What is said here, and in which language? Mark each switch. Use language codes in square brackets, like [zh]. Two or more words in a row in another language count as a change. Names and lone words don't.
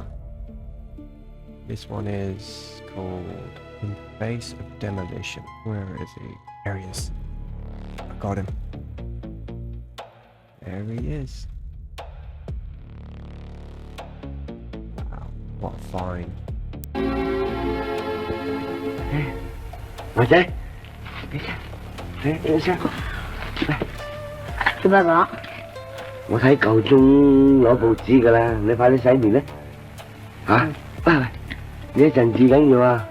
[en] This one is called In the Face of Demolition. Where is he? There he is. I got him. There he is. Wow, what a find. [yue] 妹仔，你先，做咩話？我睇夠鐘攞報紙㗎啦，你快啲洗面啦。嚇？喂，你一陣至緊要啊！